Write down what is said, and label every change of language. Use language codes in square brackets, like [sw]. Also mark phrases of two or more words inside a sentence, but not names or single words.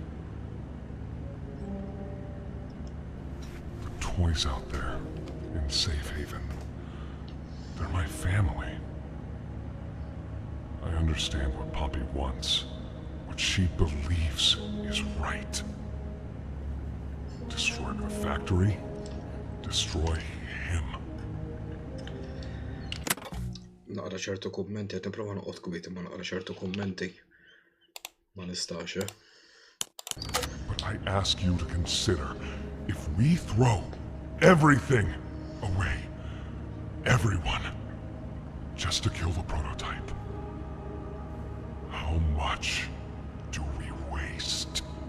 [en] The toys out there, in Safe Haven. They're my family. I understand what Poppy wants, what she believes is right. Destroy the factory, destroy him. [mt] Naqra ċertu kummenti, qed nipprova noqgħod kwiet imma naqra ċertu kummenti ma nistax. [en] But I ask you to consider, if we throw everything away, everyone, just to kill the prototype, how much do we waste?